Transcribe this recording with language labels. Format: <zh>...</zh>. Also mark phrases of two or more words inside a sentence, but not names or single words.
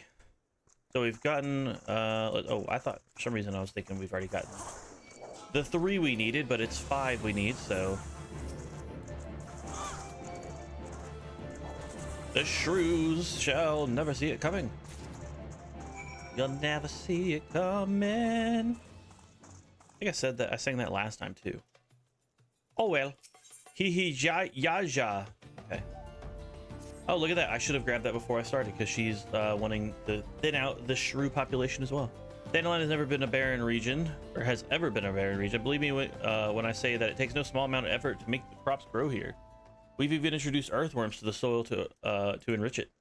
<en>So we've gotten, oh, I thought for some reason I was thinking we've already gotten the 3 we needed, but it's 5 we need, so. The shrews shall never see it coming. You'll never see it coming. I think I said that, I sang that last time too. Oh well. Hee hee ja ya ja. Okay. Oh, look at that. I should have grabbed that before I started because she's wanting to thin out the shrew population as well. Dandelion has never been a barren region, or has ever been a barren region. Believe me when I say that it takes no small amount of effort to make the crops grow here. We've even introduced earthworms to the soil to enrich it.</en>